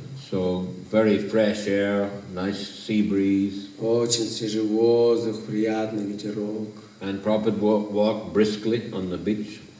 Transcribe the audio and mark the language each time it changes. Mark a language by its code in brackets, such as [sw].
[en] So very fresh air, nice sea breeze. [ru] Очень свежий воздух, приятный ветерок. [en] And Prabhupada walked briskly on the beach.